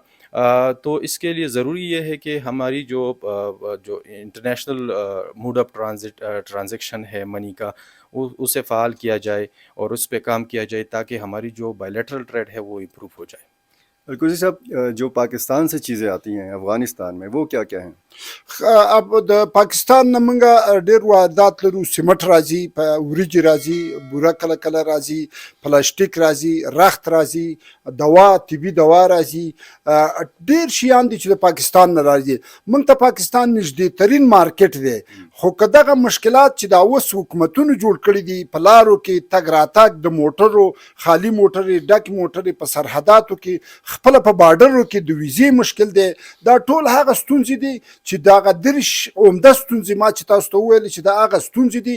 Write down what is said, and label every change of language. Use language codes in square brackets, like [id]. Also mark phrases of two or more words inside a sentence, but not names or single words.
[ur] تو اس کے لیے ضروری یہ ہے کہ ہماری جو [en] international mode of transaction [ur] ہے منی کا، اسے فعال کیا جائے اور اس پہ کام کیا جائے تاکہ ہماری جو [en] bilateral trade [ur] ہے وہ امپروو ہو جائے. الکوزی صاحب، جو پاکستان سے چیزیں آتی ہیں افغانستان میں وہ کیا کیا ہیں؟ [ps] اب د پاکستان نه موږ ډېر واردات لرو. سیمټ راځي، وریجې راځي، بوره کله کله راځي، پلاستیک راځي، رخت راځي، دوا، طبي دوا راځي، ډېر شیان دي چې د پاکستان نه راځي. موږ ته پاکستان نږدې ترین مارکیټ دی. خو که دغه مشکلات چې دا اوس حکومتونو جوړ کړي دي په لارو کې تګ راتګ د موټرو، خالي موټرې، ډکې موټرې په سرحداتو کې، خپله په بارډرو کې د ویزې مشکل دی، دا ټول هغه ستونزې دي چې دغه 3 عمده ستونزې ما چې تاسو ته وویل چې دا هغه ستونزې دي.